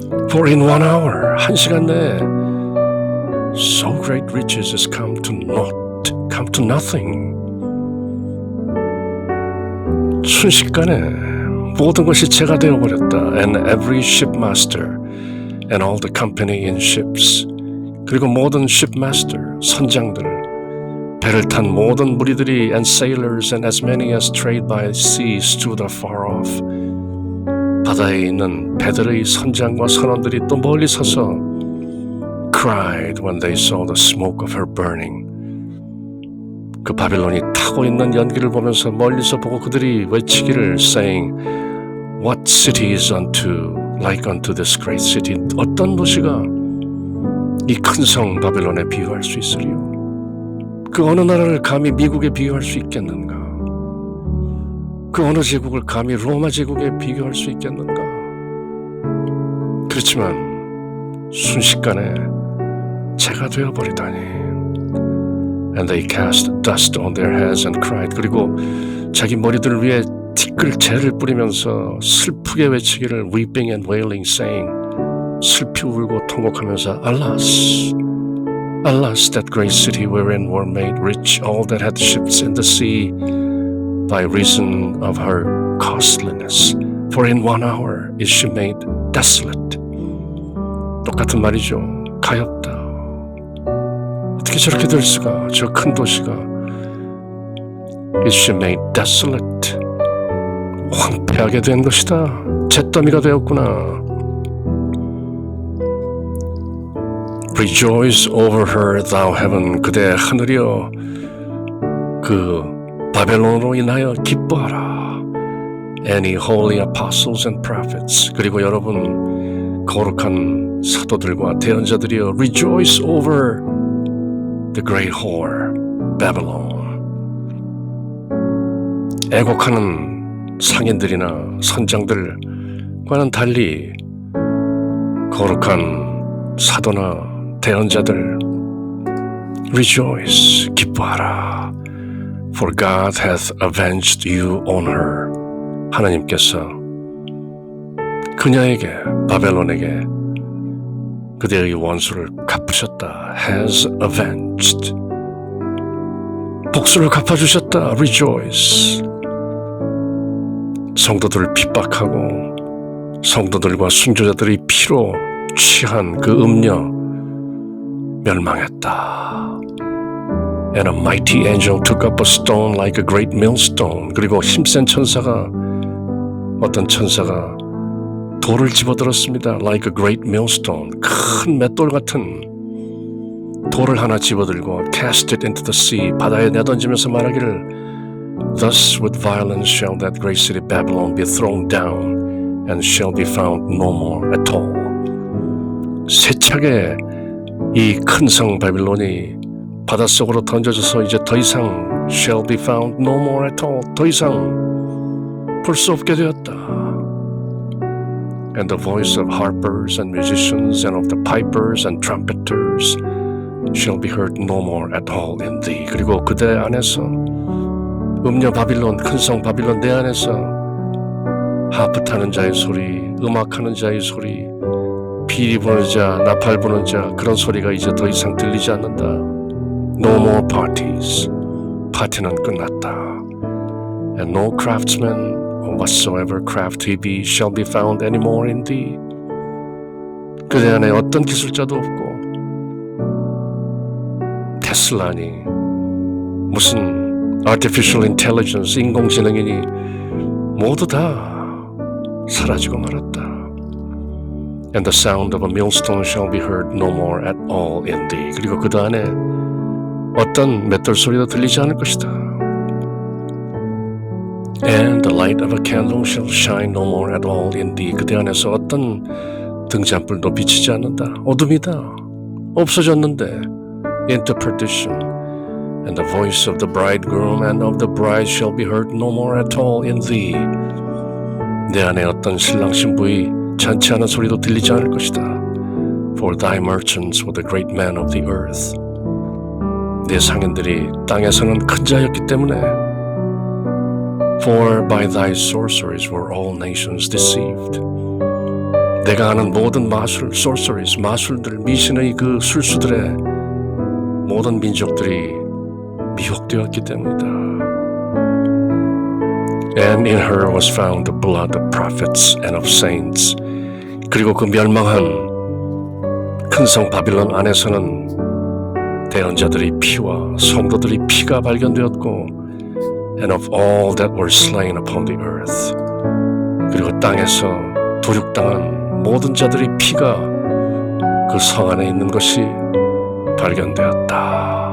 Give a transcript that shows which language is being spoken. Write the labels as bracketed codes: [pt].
[en] For in 1 hour, [ko] 1시간 내에 [en] so great riches has come to nothing. [ko] 순식간에 모든 것이 재가 되어버렸다. [en] And every shipmaster and all the company in ships, [ko] 그리고 모든 shipmaster, 선장들, 배를 탄 모든 무리들이 [en] and sailors and as many as trade by sea stood afar off. [ko] 바다에 있는 배들의 선장과 선원들이 또 멀리 서서 [en] cried when they saw the smoke of her burning. [ko] 그 바빌론이 타고 있는 연기를 보면서 멀리서 보고 그들이 외치기를 [en] saying, What city is like unto this great city? [ko] 어떤 도시가 이 큰 성 바빌론에 비유할 수 있으리요? 그 어느 나라를 감히 미국에 비유할 수 있겠는가? 그 어느 제국을 감히 로마 제국에 비교할 수 있겠는가? 그렇지만 순식간에 재가 되어버리다니. [en] And they cast dust on their heads and cried. [ko] 그리고 자기 머리들 위에 티끌 재를 뿌리면서 슬프게 외치기를 [en] weeping and wailing saying, [ko] 슬피 울고 통곡하면서 [en] Alas, alas, that great city wherein were made rich all that had ships in the sea by reason of her costliness. For in 1 hour is she made desolate. [ko] 똑같은 말이죠. 가엾다. 어떻게 저렇게 될 수가? 저 큰 도시가 [en] is she made desolate. [ko] 황폐하게 된 것이다. 잿더미가 되었구나. [en] Rejoice over her, thou heaven. [ko] 그대 하늘이여, 그 바벨론으로 인하여 기뻐하라. [en] Any holy apostles and prophets. [ko] 그리고 여러분 거룩한 사도들과 대언자들이여, [en] rejoice over the great whore, Babylon. [ko] 애곡하는 상인들이나 선장들과는 달리 거룩한 사도나 대언자들 rejoice, 기뻐하라. [en] For God hath avenged you on her. [ko] 하나님께서 그녀에게, 바벨론에게 그대의 원수를 갚으셨다. [en] has avenged. [ko] 복수를 갚아주셨다. [en] rejoice. [ko] 성도들을 핍박하고 성도들과 순교자들의 피로 취한 그 음녀 멸망했다. [en] And a mighty angel took up a stone like a great millstone. [ko] 그리고 힘센 천사가, 어떤 천사가 돌을 집어들었습니다. [en] Like a great millstone. [ko] 큰 맷돌 같은 돌을 하나 집어들고 [en] cast it into the sea. [ko] 바다에 내던지면서 말하기를 [en] Thus with violence shall that great city Babylon be thrown down and shall be found no more at all. [ko] 세차게 이 큰 성 바빌론이 바닷속으로 던져져서 이제 더 이상 [en] shall be found no more at all. [ko] 더 이상 볼 수 없게 되었다. [en] And the voice of harpers and musicians and of the pipers and trumpeters shall be heard no more at all in thee. [ko] 그리고 그대 안에서 음녀 바빌론, 큰 성 바빌론 내 안에서 하프 타는 자의 소리, 음악하는 자의 소리, 비리 부는 자, 나팔 부는 자, 그런 소리가 이제 더 이상 들리지 않는다. [en] No more parties. [ko] 파티는 끝났다. [en] And no craftsman or whatsoever craft he be shall be found anymore in thee. [ko] 그대 안에 어떤 기술자도 없고 테슬라니 무슨 artificial intelligence, 인공지능이니 모두 다 사라지고 말았다. [en] And the sound of a millstone shall be heard no more at all in thee. [ko] 그리고 그들 안에 어떤 맷돌 소리도 들리지 않을 것이다. [en] And the light of a candle shall shine no more at all in thee. [ko] 그대 안에서 어떤 등잔불도 비치지 않는다. 어둠이다. 없어졌는데 [en] into perdition. And the voice of the bridegroom and of the bride shall be heard no more at all in thee. [ko] 내 안에 어떤 신랑 신부의 잔치하는 소리도 들리지 않을 것이다. [en] For thy merchants were the great men of the earth. [ko] 내 상인들이 땅에서는 큰 자였기 때문에 [en] For by thy sorceries were all nations deceived. [ko] 내가 아는 모든 마술, sorceries, 마술들, 미신의 그 술수들의 모든 민족들이 미혹되었기 때문이다. [en] And in her was found the blood of prophets and of saints. [ko] 그리고 그 멸망한 큰 성 바빌론 안에서는 대언자들의 피와 성도들의 피가 발견되었고 [en] and of all that were slain upon the earth. [ko] 그리고 땅에서 도륙당한 모든 자들의 피가 그 성 안에 있는 것이 발견되었다.